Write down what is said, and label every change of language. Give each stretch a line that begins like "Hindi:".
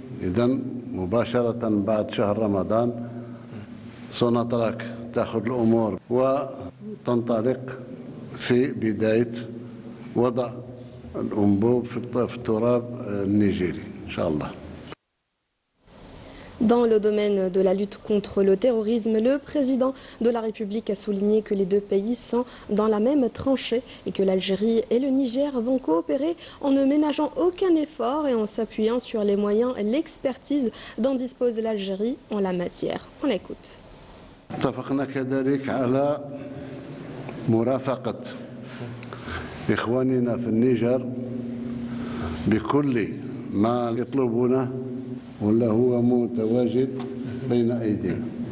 Arabic: إذن مباشرة بعد شهر رمضان سوناتراك تأخذ الأمور وتنطلق في بداية وضع الأنبوب في التراب النيجيري إن شاء الله.
French: Dans le domaine de la lutte contre le terrorisme, le président de la République a souligné que les deux pays sont dans la même tranchée et que l'Algérie et le Niger vont coopérer en ne ménageant aucun effort et en s'appuyant sur les moyens et l'expertise dont dispose l'Algérie en la matière. On écoute.
Arabic: اتفقنا كذلك على مرافقة إخواننا في النيجر بكل ما يطلبونه ولا هو متواجد بين أيدينا.